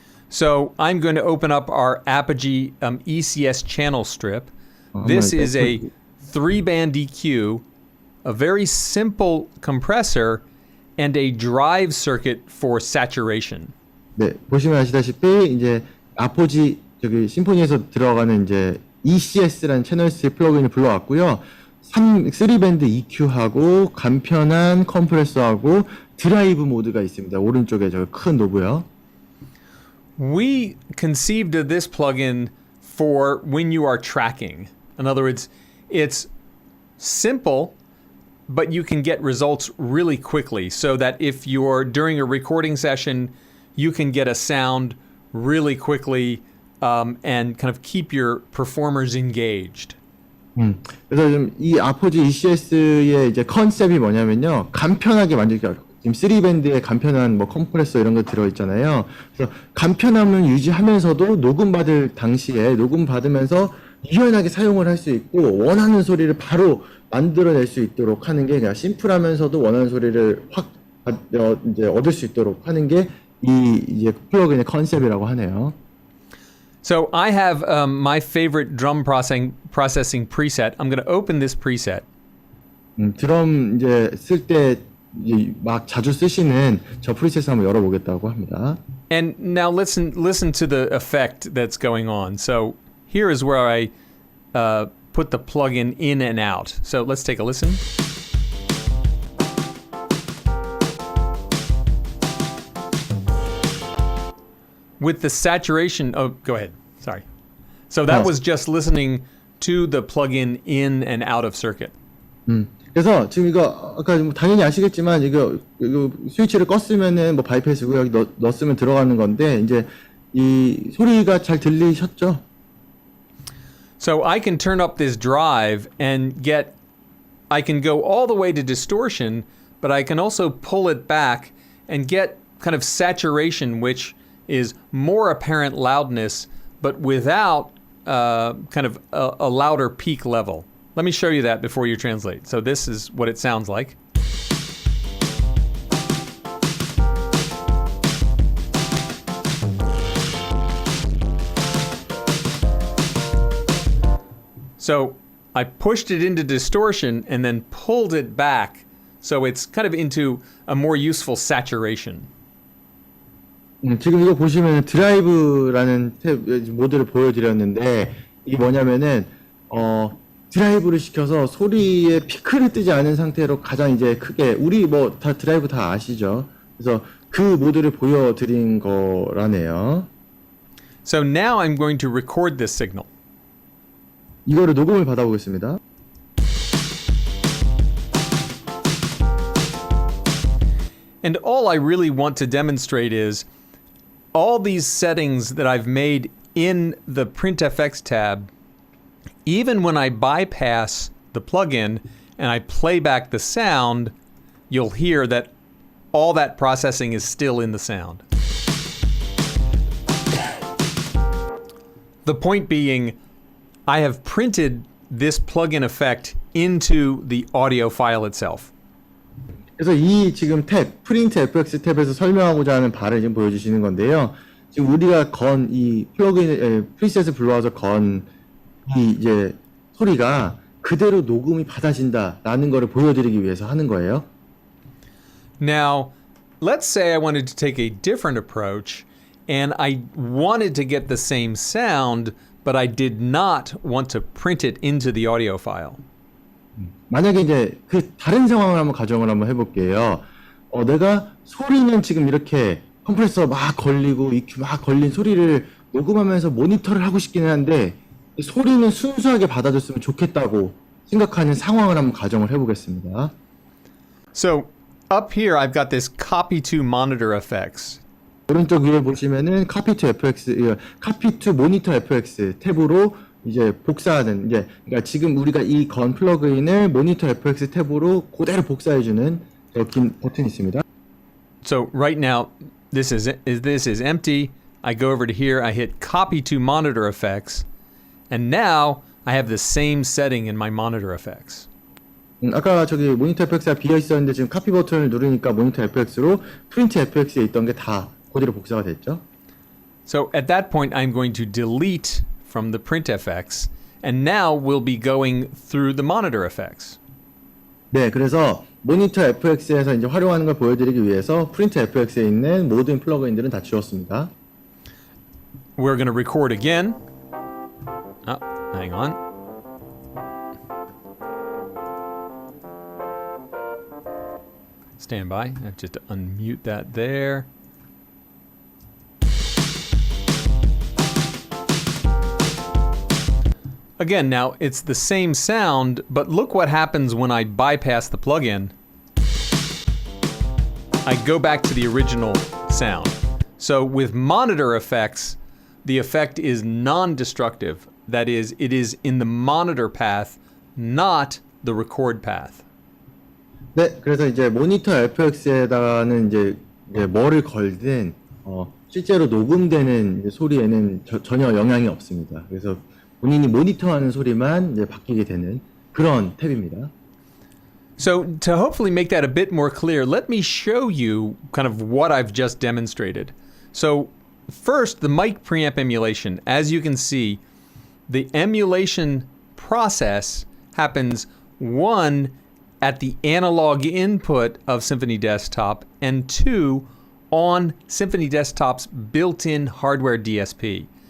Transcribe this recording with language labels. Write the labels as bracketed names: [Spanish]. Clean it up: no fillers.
[English] So I'm going to open up our Apogee ECS Channel Strip. This is a 3-band EQ, a very simple compressor, and a drive circuit for saturation. [Korean] 네, 보시면 아시다시피 이제 아포지 저기 심포니에서 들어가는 이제 ECS라는 채널 스트립 플러그인을 불러왔고요. 3밴드 EQ하고 간편한 컴프레서하고 드라이브 모드가 있습니다. 오른쪽에 저 큰 노브요. [English] We conceived of this plugin for when you are tracking. In other words, it's simple, but you can get results really quickly so that if you're during a recording session, you can get a sound really quickly and kind of keep your performers engaged. [Korean] 그래서 좀 이 아포지 ECS의 이제 컨셉이 뭐냐면요. 간편하게 만들기. 지금 3밴드에 간편한 뭐 컴프레서 이런 거 들어있잖아요. 그래서 간편함을 유지하면서도 녹음 받을 당시에 녹음 받으면서 유연하게 사용을 할 수 있고 원하는 소리를 바로 만들어낼 수 있도록 하는 게 그냥 심플하면서도 원하는 소리를 확 이제 얻을 수 있도록 하는 게 이 이제 플러그인의 컨셉이라고 하네요. [English] So I have my favorite drum processing preset. I'm going to open this preset. [Korean] 드럼 이제 쓸 때 막 자주 쓰시는 저 프리셋을 한번 열어보겠다고 합니다. [English] And now listen to the effect that's going on. So here is where I put the plugin in and out. So let's take a listen. With the saturation, oh, go ahead. Sorry. So that was just listening to the plugin in and out of circuit. [Korean] 그래서 지금 이거 아까 당연히 아시겠지만 이거 스위치를 껐으면은 뭐 바이패스고 여기 넣었으면 들어가는 건데 이제 이 소리가 잘 들리셨죠? [English] So I can turn up this drive and I can go all the way to distortion, but I can also pull it back and get kind of saturation, which is more apparent loudness, but without kind of a louder peak level. Let me show you that before you translate. So this is what it sounds like. So I pushed it into distortion and then pulled it back, so it's kind of into a more useful saturation. [Korean] 지금 이거 보시면 드라이브라는 탭 모드를 보여드렸는데 이게 뭐냐면은 드라이브를 시켜서 소리에 피크를 뜨지 않은 상태로 가장 이제 크게 우리 뭐 다 드라이브 다 아시죠? 그래서 그 모드를 보여드린 거라네요. [English] So now I'm going to record this signal. [Korean] 이거를 녹음을 받아보겠습니다. [English] And all I really want to demonstrate is all these settings that I've made in the Print FX tab, even when I bypass the plugin and I play back the sound, you'll hear that all that processing is still in the sound. The point being, I have printed this plugin effect into the audio file itself. [Korean] 그래서 이 지금 탭, 프린트 FX 탭에서 설명하고자 하는 바를 지금 보여주시는 건데요. 지금 우리가 건 이 플러그인, 프리셋을 불러와서 건 이 이제 소리가 그대로 녹음이 받아진다라는 거를 보여드리기 위해서 하는 거예요. [English] Now, let's say I wanted to take a different approach and I wanted to get the same sound, but I did not want to print it into the audio file. [Korean] 만약에 이제 그 다른 상황을 한번 가정을 한번 해볼게요. 내가 소리는 지금 이렇게 컴프레서 막 걸리고 EQ 막 걸린 소리를 녹음하면서 모니터를 하고 싶기는 한데 소리는 순수하게 받아줬으면 좋겠다고 생각하는 상황을 한번 가정을 해보겠습니다. [English] So up here, I've got this copy to monitor FX. [Korean] 오른쪽 위에 보시면은 [English] copy to FX, copy to monitor FX [Korean] 탭으로 이제 복사하는, 이제 그러니까 지금 우리가 이 건 플러그인을 모니터 FX 탭으로 그대로 복사해주는 긴 버튼이 있습니다. [English] So right now, this is empty. I go over to here, I hit copy to monitor FX, and now I have the same setting in my monitor FX. [Korean] 아까 저기 모니터 FX가 비어 있었는데 지금 카피 버튼을 누르니까 모니터 FX로 프린트 FX에 있던 게 다 그대로 복사가 됐죠. [English] So at that point, I'm going to delete from the print FX, and now we'll be going through the monitor FX. [Korean] 네, 그래서 모니터 FX에서 이제 활용하는 걸 보여드리기 위해서 프린트 FX에 있는 모든 플러그인들은 다 지웠습니다. [English] We're going to record again. Oh, hang on. Stand by. I have just to unmute that there. Again, now it's the same sound, but look what happens when I bypass the plugin. I go back to the original sound. So with monitor effects, the effect is non-destructive. That is, it is in the monitor path, not the record path. [Korean] 네, 그래서 이제 모니터 FX에다가는 이제 뭐를 걸든 실제로 녹음되는 이제 소리에는 전혀 영향이 없습니다. 그래서 본인이 모니터하는 소리만 이제 바뀌게 되는 그런 탭입니다. [English] So to hopefully make that a bit more clear, let me show you kind of what I've just demonstrated. So first, the mic preamp emulation. As you can see, the emulation process happens, one, at the analog input of Symphony Desktop, and two, on Symphony Desktop's built-in hardware DSP.